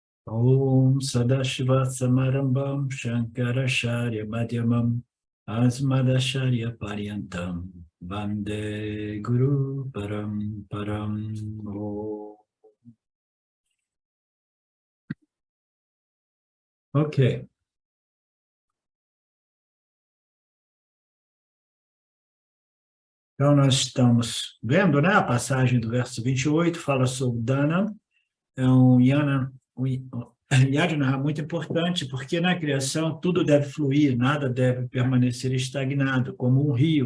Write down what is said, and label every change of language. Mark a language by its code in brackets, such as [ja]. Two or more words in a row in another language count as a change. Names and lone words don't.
[sa] ॐ सदाशिव समारम्बं शङ्कराचार्य मध्यमं अस्मदाचार्य पर्यन्तं वन्दे गुरु परं परम्. Om. [pt] Ok. Então, nós estamos vendo, né, a passagem do verso 28, fala sobre Dana, é um yajna muito importante, porque na criação tudo deve fluir, nada deve permanecer estagnado, como um rio.